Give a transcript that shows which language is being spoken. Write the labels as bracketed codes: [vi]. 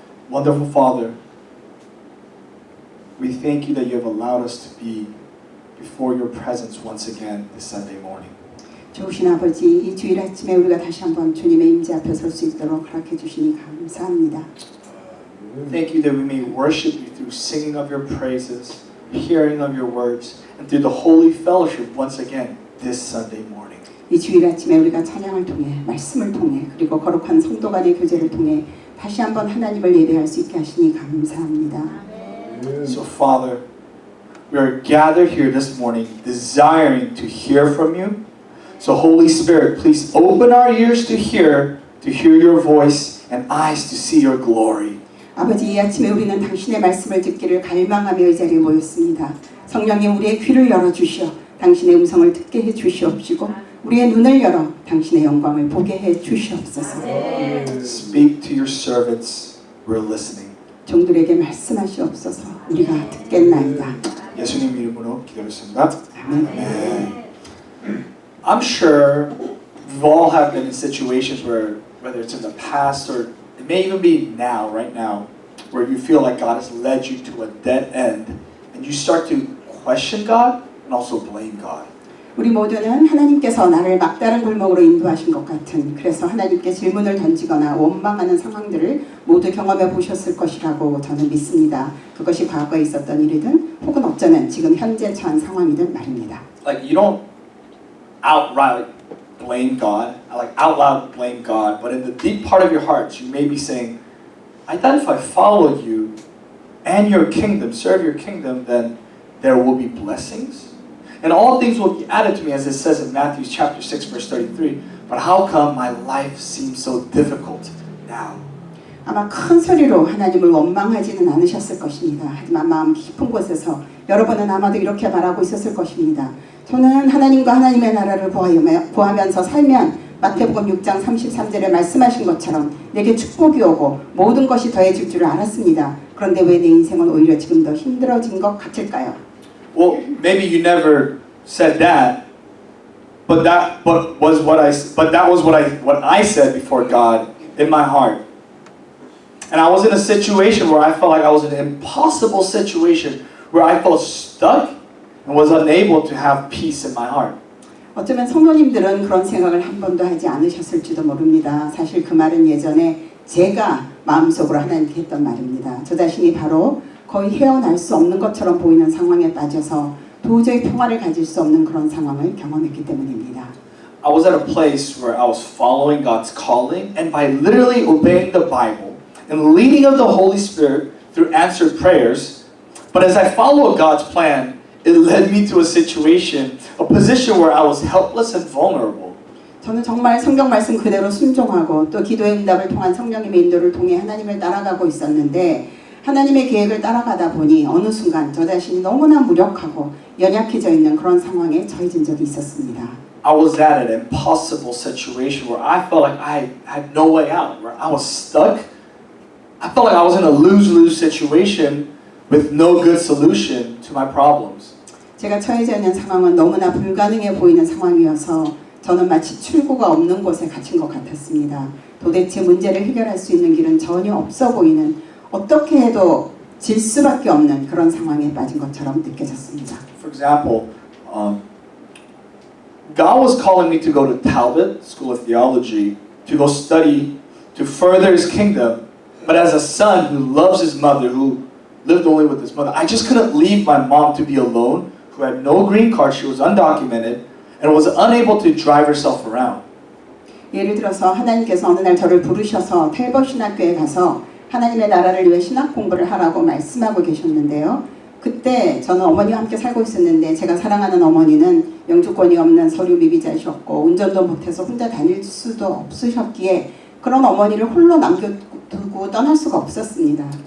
[en] Wonderful Father, we thank you that you have allowed us to be before your presence once again this Sunday morning. [ko] 좋으신 아버지, 이 주일 아침에 우리가 다시 한번 주님의 임재 앞에 설 수 있도록 허락해 주시니 감사합니다. [en] Thank you that we may worship you through singing of your praises, hearing of your words, and through the holy fellowship once again this Sunday morning. [ko] 이 주일 아침에 우리가 찬양을 통해, 말씀을 통해, 그리고 거룩한 성도 간의 교제를 통해 다시 한번 하나님을 예배할 수 있게 하시니 감사합니다. [en] So Father, we are gathered here this morning desiring to hear from you. So Holy Spirit, please open our ears to hear your voice and eyes to see your glory. [ko] 아버지, 이 아침에 우리는 당신의 말씀을 듣기를 갈망하며 이 자리에 모였습니다. 성령님, 우리의 귀를 열어주시어 당신의 음성을 듣게 해주시옵시고 우리의 눈을 열어 당신의 영광을 보게 해주시옵소서. [en] Speak to your servants, we're listening. [ko] 종들에게 말씀하시옵소서. 우리가 듣겠나이다. 예수님 이름으로 기도했습니다. 아멘. [en] I'm sure we've all have been in situations where, whether it's in the past or it may even be now, right now, where you feel like God has led you to a dead end and you start to question God and also blame God. [ko] 우리 모두는 하나님께서 나를 막다른 골목으로 인도하신 것 같은, 그래서 하나님께 질문을 던지거나 원망하는 상황들을 모두 경험해 보셨을 것이라고 저는 믿습니다. 그것이 과거에 있었던 일이든 혹은 어쩌면 지금 현재 처한 상황이든 말입니다. [en] Like you don't outright blame God, like out loud blame God, but in the deep part of your heart, you may be saying, I thought if I follow you and your kingdom, serve your kingdom, then there will be blessings. And all things will be added to me, as it says in Matthew chapter 6, verse 33. But how come my life seems so difficult now? [ko] 아마 큰 소리로 하나님을 원망하지는 않으셨을 것입니다. 하지만 마음 깊은 곳에서 여러분은 아마도 이렇게 말하고 있었을 것입니다. 저는 하나님과 하나님의 나라를 구하면서 살면 마태복음 6장 33절에 말씀하신 것처럼 내게 축복이 오고 모든 것이 더해질 줄을 알았습니다. 그런데 왜 내 인생은 오히려 지금 더 힘들어진 것 같을까요? [en] Well, maybe you never said that, but that was what I said before God in my heart. And I was in a situation where I felt like I was in an impossible situation where I felt stuck and was unable to have peace in my heart. [ko] 어쩌면 성도님들은 그런 생각을 한 번도 하지 않으셨을지도 모릅니다. 사실 그 말은 예전에 제가 마음속으로 하나님께 했던 말입니다. 저 자신이 바로 거의 헤어날 수 없는 것처럼 보이는 상황에 빠져서 도저히 평화를 가질 수 없는 그런 상황을 경험했기 때문입니다. [en] I was at a place where I was following God's calling, and by literally obeying the Bible and the leading of the Holy Spirit through answered prayers, but as I followed God's plan, it led me to a situation, a position where I was helpless and vulnerable. [ko] 저는 정말 성경 말씀 그대로 순종하고 또 기도의 응답을 통한 성령님의 인도를 통해 하나님을 따라가고 있었는데 하나님의 계획을 따라가다 보니 어느 순간 저 자신이 너무나 무력하고 연약해져 있는 그런 상황에 처해진 적이 있었습니다. [en] I was at an impossible situation where I felt like I had no way out, where I was stuck. I felt like I was in a lose-lose situation with no good solution to my problems. [ko] 제가 처해져 있는 상황은 너무나 불가능해 보이는 상황이어서 저는 마치 출구가 없는 곳에 갇힌 것 같았습니다. 도대체 문제를 해결할 수 있는 길은 전혀 없어 보이는, 어떻게 해도 질 수밖에 없는 그런 상황에 빠진 것처럼 느껴졌습니다. [en] For example, God was calling me to go to Talbot School of Theology to go study to further His kingdom. But as a son who loves his mother, who lived only with his mother, I just couldn't leave my mom to be alone, who had no green card, she was undocumented, and was unable to drive herself around. [ko] 예를 들어서 하나님께서 어느 날 저를 부르셔서 텔버 신학교에 가서 하나님의 나라를 위해 신학 공부를 하라고 말씀하고 계셨는데요. 그때 저는 어머니와 함께 살고 있었는데 제가 사랑하는 어머니는 영주권이 없는 서류 미비자이셨고 운전도 못해서 혼자 다닐 수도 없으셨기에 그런 어머니를 홀로 남겨두고 떠날 수가 없었습니다.